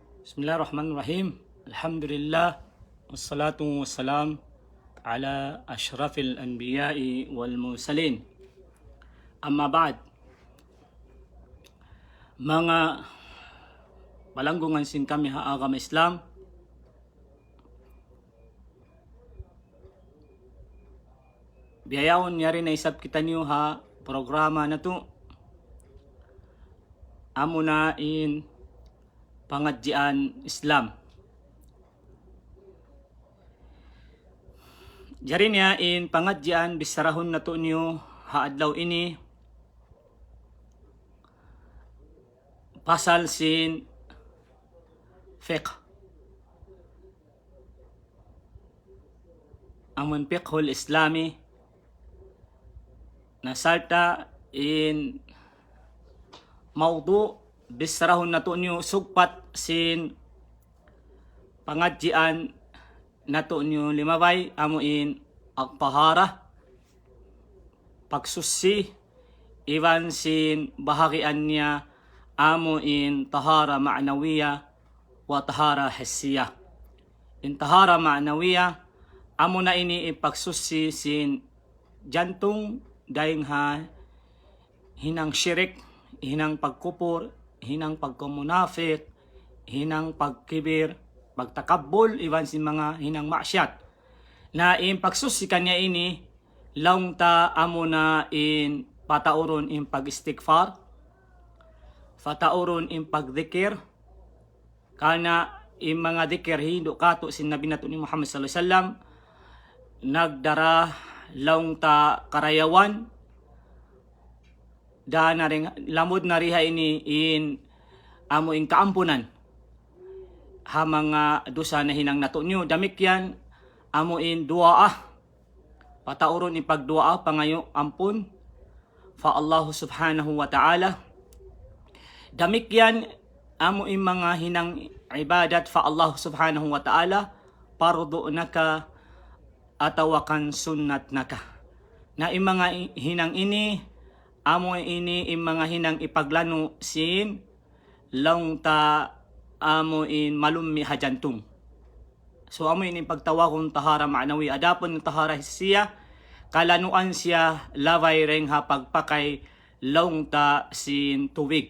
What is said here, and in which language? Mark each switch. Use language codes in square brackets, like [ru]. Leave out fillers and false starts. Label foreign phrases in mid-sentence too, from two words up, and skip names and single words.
[ar] بسم الله الرحمن الرحيم. الحمد لله. والصلاة والسلام على أشرف الأنبياء والمرسلين. أما بعد. [tsg] Mga palanggungan sin kami ha agama Islam. Biyayawon niya rin na isap kita niyo ha programa na to. Amo na in pangadjian Islam. Jari niya in pangadjian bisarahon na to niyo haadlaw ini pasal sin fiqh. Amon [ar] الفقه الإسلامي [tsg] nasalta in mawdu bisarahon na to niyo sugpat sin pangadjian nato niyo limabay amuin agpahara pagsusi iwan sin bahagian niya amuin [ar] طهارة معنوية وطهارة حسية. [tsg] In [ar] طهارة معنوية [tsg] amo na ini ipagsusi sin jantung daing ha hinang syirik, hinang pagkupur, hinang pagkomunafik, hinang pagkibir, pagtakabbol, iwan sin mga hinang ma'syat. Na in pagsusi kanya ini, laung ta amo na in patauron in pag-istighfar, patauron in pagdikir, kana in mga dikir hindo kato sin Nabi nato ni Muhammad [ar] صلى الله عليه وسلم, [tsg] nagdara laung ta karayawan, da na rin, lamod na riha ini in amo in kaampunan ha mga dusa na hinang nato nyo. Damik yan amo in duaa patauron in pagduaa pangayo ampun fa [ar] الله سبحانه وتعالى. [tsg] Damik yan amo in mga hinang ibadat fa [ar] الله سبحانه وتعالى [tsg] pardo naka atawakan sunnat naka. Na in mga hinang ini amo ini in mga hinang ipaglano sin laung ta amo in malummi hajantung. So amo in pagtawakon [ar] طهارة معنوي [tsg] adapon ng [ar] طهارة حسية [tsg] kalanuan siya laway reng ha pagpakay laung ta sin tuwig.